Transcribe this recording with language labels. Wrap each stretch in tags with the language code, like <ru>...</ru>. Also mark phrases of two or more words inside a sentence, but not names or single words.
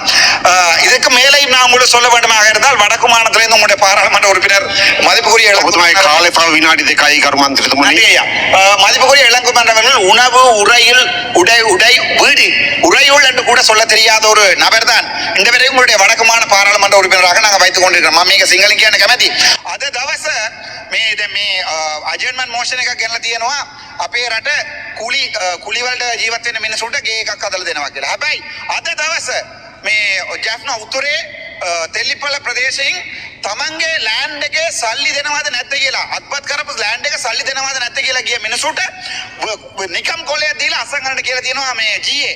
<ta>இதுக்கு மேலேயும் நான் உங்களுக்கு சொல்ல வேண்டுமாக இருந்தால் வடக்கு மாநிலத்திலிருந்து உங்களுடைய பாராளுமன்ற உறுப்பினர் மதிப்புக்குரிய மதிப்புக்குரிய இளங்குமன்றவர்கள் உணவு உடை வீடு உறையுள் என்று கூட சொல்ல தெரியாத ஒரு நபர் தான் இந்த வரை உங்களுடைய வடக்குமான பாராளுமன்ற உறுப்பினராக நாங்கள் வைத்துக் கொண்டிருக்கிறோம்.</ta> <si>මේක සිංහලෙන් කියන්න කැමැති. අද දවස මේ</si> <en>adjournment motion</en> <si>එකක් ගෙනලා තියෙනවා අපේ රට කුලි වලට ජීවත් වෙන මිනිසුන්ට ගේ එකක් හදලා දෙනවා කියලා. හැබැයි අද දවස මේ ජැෆ්නා උතුරේ තෙල්ලිපල ප්‍රදේශයෙන් තමන්ගේ ලෑන්ඩ් එකේ සල්ලි දෙනවද නැද්ද කියලා අත්පත් කරපු ලෑන්ඩ් එක සල්ලි දෙනවද නැද්ද කියලා ගිය මිනිසුන්ට නිකම් කොලයක් දීලා අස්සම් ගන්නට කියලා තියෙනවා මේ GA.</si>